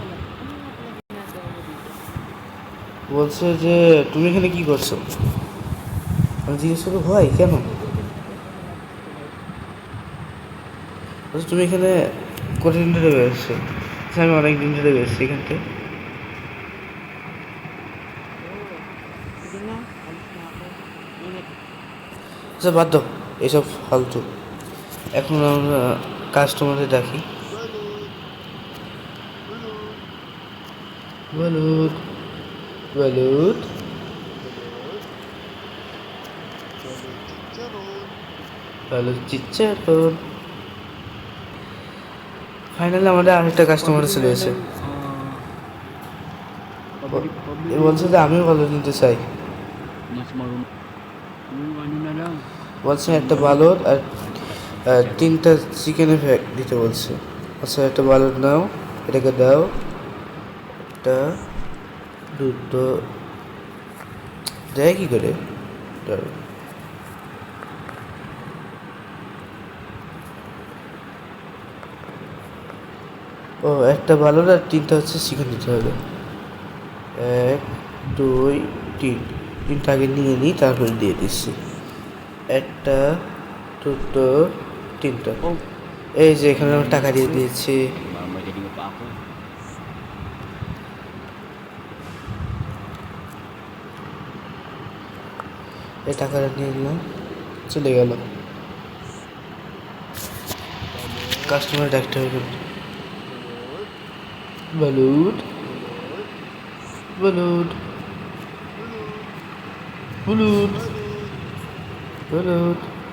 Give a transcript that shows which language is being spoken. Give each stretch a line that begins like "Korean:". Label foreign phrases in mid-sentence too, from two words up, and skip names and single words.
Bangla: বলছে যে তুমি এখানে কি করছো? আমি জিজ্ঞেস করবো ভাই কেন? বলছে তুমি এখানে কতদিন ধরে বেরোচ্ছো? আমি অনেক দিন ধরে বেরোচ্ছি এখান থেকে।
Filipino: Sige na, alis na ako. Ingat.
Bangla: আচ্ছা বাদ দাও এসব ফালতু। এখন আমরা কাস্টমারে ডাকি। বলুন বলুন। হ্যালো চিচ্চারন। ফাইনালি আমাদের আরেকটা কাস্টমার চলে এসেছে। এ বলছে যে আমিও ভালো নিতে চাই।
Filipino: Mas marunong. Yung ano na lang.
Bangla: বলছে একটা বালর আর 3টা চিকেনের প্যাক দিতে বলছে। আচ্ছা একটা বালর নাও, এটাকে দাও, একটা দুটো দেয় কী করে? দাঁড়াও। ও একটা বালর আর 3টা হচ্ছে চিকেন দিতে হবে। 1 2 3, 3টা আগে নিয়ে নিই তারপরে দিয়ে দিচ্ছি। একটা দুটো 3টা। Oh, এই যে এখানে আমার টাকা দিয়ে দিয়েছি।
Filipino: mamadaling pa ako.
Bangla: এই টাকাটা নিয়ে নিলাম, চলে গেল। কাস্টমার ডাকতে হবে। বলুন বলুন বলুন বলুন।